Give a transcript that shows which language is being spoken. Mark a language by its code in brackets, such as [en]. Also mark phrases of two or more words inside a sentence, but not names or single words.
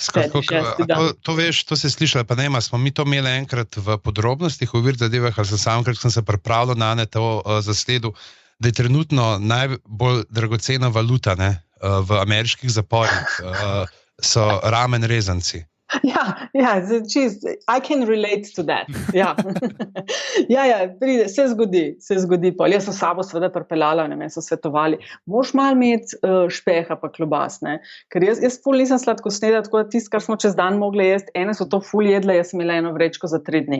[sl] To veš, to se je slišalo, pa nema, smo mi to imeli enkrat v podrobnostih, v vir zadevah, ali samkrat, ko sem se pripravljal na to zasledu, da je trenutno najbolj dragocena valuta v ameriških zaporih, so ramen rezanci. Ja, [en] I can relate to that. [sl] Ja, pride, se zgodi. Jaz sem sabo seveda pripeljala, me so svetovali, moraš malo imeti špeha pa klobas, ne? Ker jaz ful nisem sladkosneda, tako da tisto, kar smo čez dan mogli jesti, ene so to ful jedle, jaz sem imela eno vrečko za 3 dni.